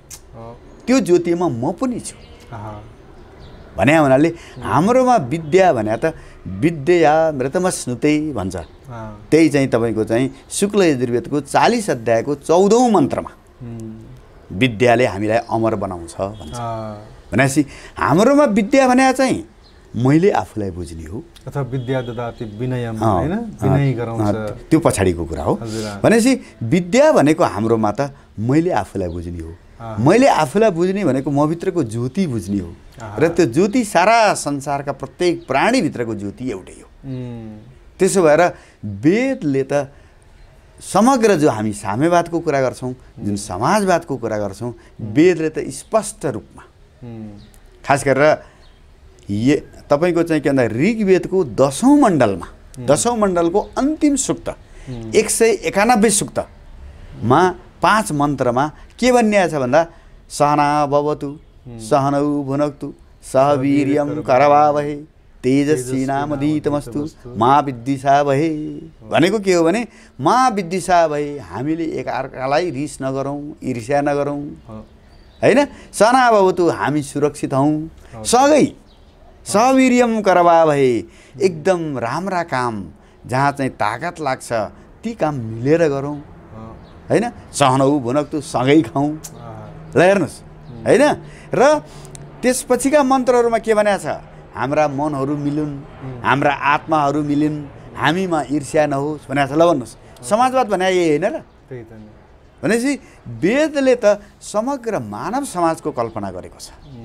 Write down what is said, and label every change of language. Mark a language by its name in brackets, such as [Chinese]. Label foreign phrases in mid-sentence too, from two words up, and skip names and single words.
[Nepali] त्यो ज्योतिमा म पनि छु भने हुनाले हाम्रोमा विद्या भने त [Sanskrit] विद्या मृतमस्नुते [Nepali] भन्छ। त्यही चाहिँ तपाईँको चाहिँ शुक्ल यजुर्वेदको 40 अध्यायको 14औं मन्त्रमा विद्याले हामीलाई अमर बनाउँछ भन्छ। भनेपछि हाम्रोमा विद्या भने चाहिँ मैले आफूलाई बुझ्ने हो, अथवा [Sanskrit] विद्या ददाति विनयम [Nepali] हैन, विनय गराउँछ, त्यो पछाडिको कुरा हो। भनेपछि विद्या भनेको हाम्रोमा त मैले आफूलाई बुझ्ने हो, मैले आफूलाई बुझ्ने भनेको मभित्रको ज्योति बुझ्ने हो, र त्यो ज्योति सारा संसारका प्रत्येक प्राणीभित्रको ज्योति एउटै हो। त्यसो भएर वेदले त समग्र जो हामी साम्यवादको कुरा गर्छौँ, जुन समाजवादको कुरा गर्छौँ, वेदले त स्पष्ट रूपमा खास गरेर तपाईँको चाहिँ के भन्दा ऋग्वेदको 10औं मण्डलमा 10औं मण्डलको अन्तिम सूक्त 191 सूक्तमा 5 मन्त्रमा के भनिएको छ भन्दा [Sanskrit] सहना भवतु सहनौ भुनक्तु सह वीर्यं करवावहे तेजस्विनामधीतमस्तु मा विद्विषावहे [Nepali] भनेको के हो भने [Sanskrit] मा विद्विषावहे, [Nepali] हामीले एकअर्कालाई रिस नगरौँ, ईर्ष्या नगरौँ हैन। [Sanskrit] सहना भवतु, [Nepali] हामी सुरक्षित हौँ, सँगै [Sanskrit] सवीर्यम करवावहे, [Nepali] एकदम राम्रा काम जहाँ चाहिँ ताकत लाग्छ ती काम मिलेर गरौँ हैन। [Sanskrit] सहनौ भुनक्तु, [Nepali] सँगै खाउँ। ल हेर्नुहोस् हैन। र त्यसपछिका मन्त्रहरूमा के भनेको छ, हाम्रा मनहरू मिलुन्, हाम्रा आत्माहरू मिलुन्, हामीमा ईर्ष्या नहोस् भनेको छ। ल भन्नुहोस्, समाजवाद भने यही होइन र? भनेपछि वेदले त समग्र मानव समाजको कल्पना गरेको छ।